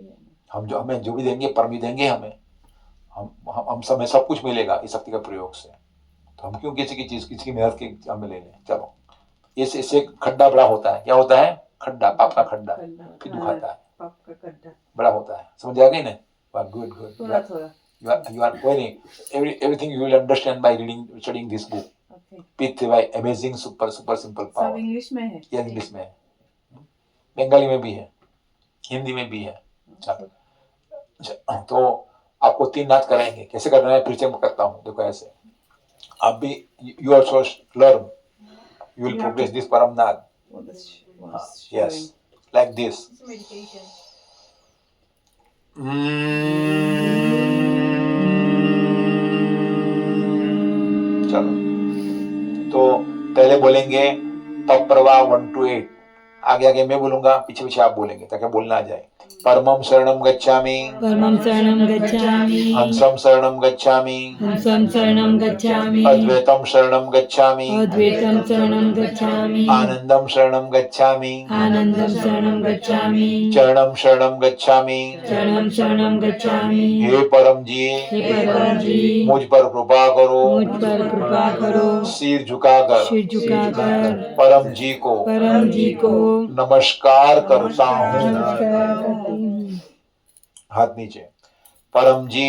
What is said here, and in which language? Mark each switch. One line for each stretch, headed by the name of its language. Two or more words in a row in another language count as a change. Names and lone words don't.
Hindi: हमें जो भी देंगे, परम भी देंगे हमें, हम सब में सब कुछ मिलेगा इस शक्ति का प्रयोग से। तो हम क्यों किसी की चीज, किसी की मेहनत की हमें ले लें। चलो, इससे खड्डा बड़ा होता है। क्या होता है? खड्डा, पाप का खड्डा, फिर दुखाता है, पाप का खड्डा बड़ा होता है। समझ आ गई ना?
English: good good.
Hindi: थोड़ा थोड़ा।
English: You are going, everything you will understand by studying this book. Okay. With by amazing super simple power.
Hindi: सब इंग्लिश में है? ये इंग्लिश में है, बंगाली में भी है, हिंदी में भी है। चलो, तो आपको 3 नाद कराएंगे। कैसे करना है परिचय में करता हूँ। देखो ऐसे, आप भी,
English: you also learn, you will progress this param नाद। Yes, like this.
Hindi: मेडिटेशन। चलो, तो पहले बोलेंगे तप प्रवाह 1 to 8, आगे आगे मैं बोलूंगा, पीछे पीछे आप बोलेंगे ताकि बोलना आ जाए।
Sanskrit: परमं शरणं गच्छामि, परमं शरणं गच्छामि, हंसं शरणं गच्छामि, हंसं शरणं गच्छामि, अद्वैतं शरणं गच्छामि, अद्वैतं शरणं गच्छामि, आनंदं शरणं गच्छामि, आनंदं शरणं गच्छामि, चरणं शरणं गच्छामि। चरणं शरणं गच्छामि।
Hindi: हे परम जी, हे परम जी, मुझ पर कृपा करो, मुझ पर कृपा करो, सिर झुकाकर सिर झुकाकर परम जी को नमस्कार करता हूँ। नमस्कार करती हूँ। हाथ नीचे। परम जी,